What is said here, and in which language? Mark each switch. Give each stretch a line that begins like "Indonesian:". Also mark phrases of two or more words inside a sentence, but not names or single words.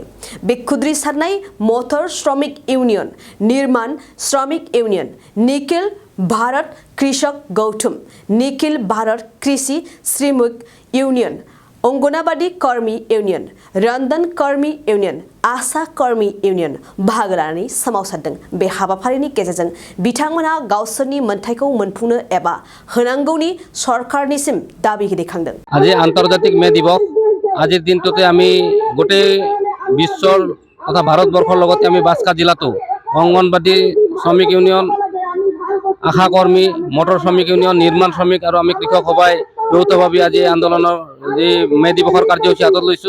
Bodo: बे खुद्रि सारनाय मटर श्रमिक इउनियन, निर्माण श्रमिक इउनियन, निखिल भारत कृषक गौथुम, निखिल भारत कृषि श्रमिक इउनियन, अंगनाबादी कर्मी इउनियन, रंदन कर्मी इउनियन, आशा कर्मी इउनियन बाहागो लानानै सोमावसारदों। बे हाबाफारिनि गेजेरजों बिथांमोनहा गावसोरनि मोनथायखौ मोनफुंनो एबा होनांगौनि सरकारनिसिम दाबि दैखांदों।
Assamese: আজি আন্তর্জাতিক মে দিবস। আজিৰ দিনটোতে আমি গোটেই বিশ্বৰ তথা ভাৰতবৰ্ষৰ লগতে আমি বাক্সা জিলাতো অংগনবাদী শ্ৰমিক ইউনিয়ন, আশা কৰ্মী, মটৰ শ্ৰমিক ইউনিয়ন, নিৰ্মাণ শ্ৰমিক আৰু আমি কৃষক সভাই যৌথভাৱে আজি আন্দোলনৰ যে মে দিৱসৰ কাৰ্যসূচী হাতত লৈছোঁ।